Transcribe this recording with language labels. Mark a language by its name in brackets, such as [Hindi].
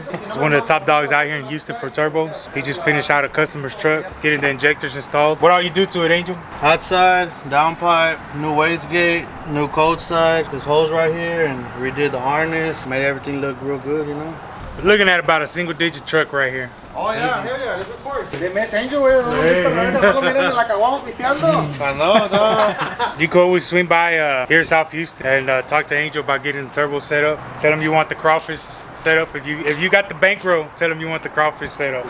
[English] He's one of the top dogs out here in Houston for turbos. He just finished out a customer's truck, getting the injectors installed. What all you do to it, Angel? Hot side, downpipe, new wastegate, new cold side, this hose right here, and redid the harness, made everything look real good, you know. We're looking at about a single-digit truck right here. Oh, yeah, hell yeah, let's record. [Spanish] Dime ese Angel, güey. No miren en la caguama pisteando. No. [English] You can always swing by here in South Houston and talk to Angel about getting the turbo set up. Tell him you want the crawfish set up. If you got the bankroll, tell him you want the crawfish set up.